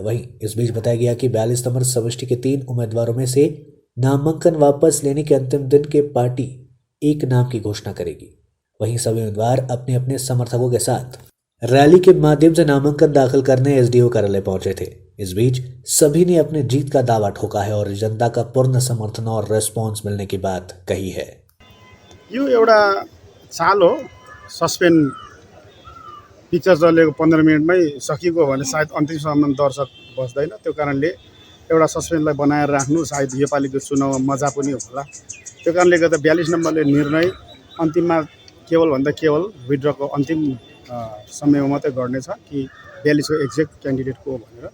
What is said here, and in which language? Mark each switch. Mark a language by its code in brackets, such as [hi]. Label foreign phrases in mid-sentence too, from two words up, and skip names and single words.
[hi] वहीं इस बीच बताया गया कि 42 नंबर समष्टि के 3 उम्मीदवारों में से नामांकन वापस लेने के अंतिम दिन के पार्टी एक नाम की घोषणा करेगी। वहीं सभी उम्मीदवार अपने अपने समर्थकों के साथ रैली के माध्यम से नामांकन दाखिल करने एसडीओ कार्यालय पहुंचे थे। इस बीच सभी ने अपने जीत का दावा ठोका है और जनता का पूर्ण समर्थन और रेस्पॉन्स मिलने की बात कही है। [ne] यो एउटा चाल हो, सस्पेन्ड पिक्चर चलेको 15 मिनटमै सकिएको भने सायद अन्तिमसम्म दर्शक बस्दैन। त्यो कारणले एउटा सस्पेन्सलाई बनाएर राख्नु सायद योपालिको चुनावमा मजा पनि होला। त्यो कारणले गर्दा 42 नम्बरले निर्णय अन्तिममा केवलभन्दा केवल विड्रको अन्तिम समयमा मात्रै गर्नेछ कि 42 को [en] exact candidate [ne] को भनेर।